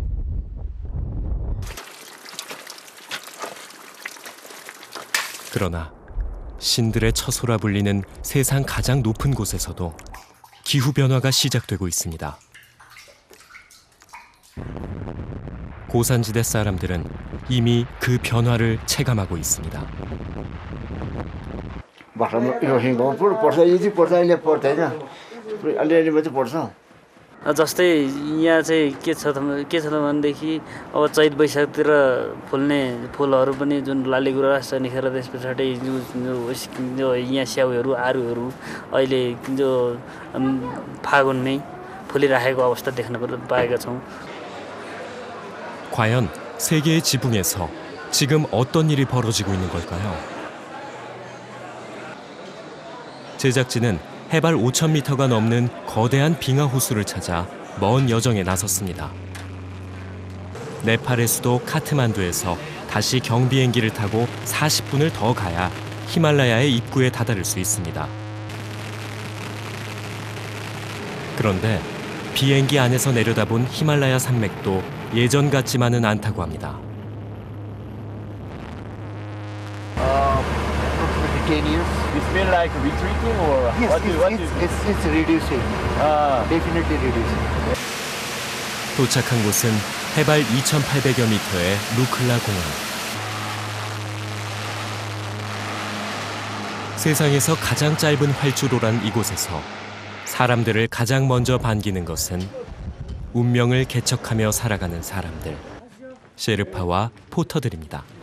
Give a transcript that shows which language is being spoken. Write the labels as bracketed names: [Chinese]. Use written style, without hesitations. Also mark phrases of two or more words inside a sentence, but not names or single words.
[Korean] 그러나 신들의 처소라 불리는 세상 가장 높은 곳에서도 기후변화가 시작되고 있습니다. 고산지대 사람들은 이미 그 변화를 체감하고 있습니다. [Nepali] जस्तै यहाँ चाहिँ के छ त भनेदेखि अब चैत वैशाखतिर फुल्ने फुलहरू पनि जुन लालीगुराँस छ निखेर त्यस पछाडि जो यहाँ स्याउहरू आरुहरू अहिले जो फागुनमै फुलिराखेको अवस्था देख्न पाएका छौँ. [Korean] 과연 세계의 지붕에서 지금 어떤 일이 벌어지고 있는 걸까요? 제작진은 해발 5,000m가 넘는 거대한 빙하 호수를 찾아 먼 여정에 나섰습니다. 네팔의 수도 카트만두에서 다시 경비행기를 타고 40분을 더 가야 히말라야의 입구에 다다를 수 있습니다. 그런데 비행기 안에서 내려다본 히말라야 산맥도 예전 같지만은 않다고 합니다. [English] 10 years. It's been like retreating or It's reducing. Definitely reducing. [Korean] 도착한 곳은 해발 2,800여 미터의 루클라 공원. 세상에서 가장 짧은 활주로란 이곳에서 사람들을 가장 먼저 반기는 것은 운명을 개척하며 살아가는 사람들, 셰르파와 포터들입니다.